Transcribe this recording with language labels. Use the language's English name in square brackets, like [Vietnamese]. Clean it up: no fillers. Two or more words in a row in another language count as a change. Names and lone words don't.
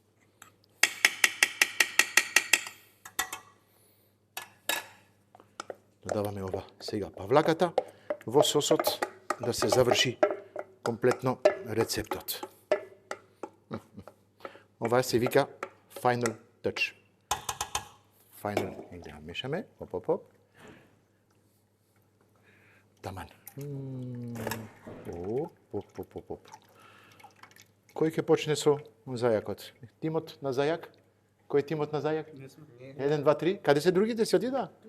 [Macedonian] Додаваме ова сега павлаката во сосот да се заврши комплетно рецептот. Ова се вика [English] final touch. [Macedonian] Final, да мешаме, оп. Таман. Оп. Кој ќе почне со зајакот? Тимот на зајак? Кој е тимот на зајак? 1, 2, 3. Каде се другите? Се отида?